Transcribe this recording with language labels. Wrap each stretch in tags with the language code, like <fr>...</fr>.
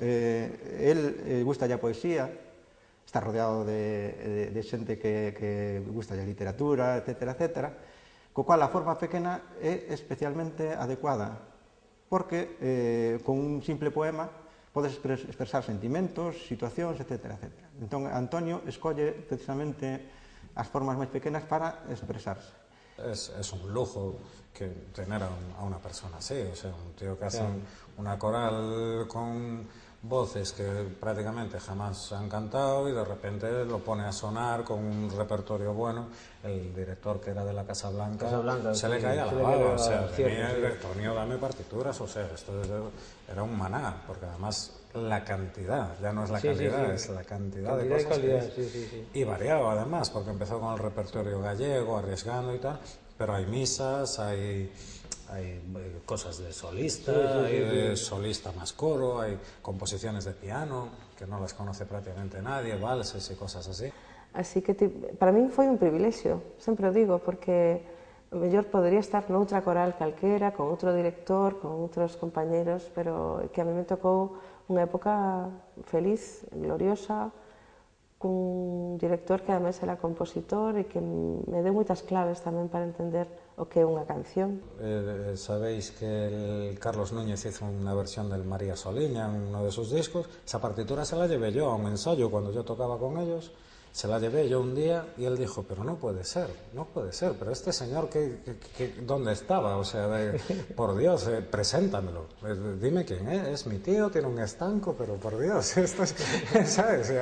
<gl>El gusta a poesía, está rodeado de xente que gusta a literatura, etcétera, co cual a forma pequena é especialmente adecuada, porque con un simple poema podes expresar sentimentos, situacións, etcétera. Entón, Antonio escolle precisamente as formas máis pequenas para expresarse.</gl> <es>Es un lujo tener a una persona así, o sea, un tío que hace una coral con voces que prácticamente jamás han cantado y de repente lo pone a sonar con un repertorio bueno. El director que era de la Casa Blanca se le caía la baba, o sea, Tonio, dame partituras, o sea, esto era un maná, porque además la cantidad, ya no es la calidad, es la cantidad de cosas que es. Y variado además, porque empezó con el repertorio gallego, arriesgando y tal, pero hay misas, hay cosas de solista, hay de solista más coro, hay composiciones de piano, que no las conoce prácticamente nadie, valses y cosas así.</es> <gl>Así que para min foi un privilexio, sempre o digo, porque o mellor podría estar noutra coral calquera, con outro director, con outros compañeros, pero que a mí me tocou unha época feliz, gloriosa, cun director que ademais era compositor e que me deu moitas claves tamén para entender o que é unha canción.</gl> <es>Sabéis que el Carlos Núñez hizo una versión del María Soliña en uno de sus discos. Esa partitura se la llevé yo a un ensayo cuando yo tocaba con ellos. Se la llevé yo un día y él dijo, pero no puede ser, pero este señor, ¿dónde estaba? O sea, por Dios, preséntamelo, dime quién es mi tío, tiene un estanco, pero por Dios, esto es, ¿sabes?</es>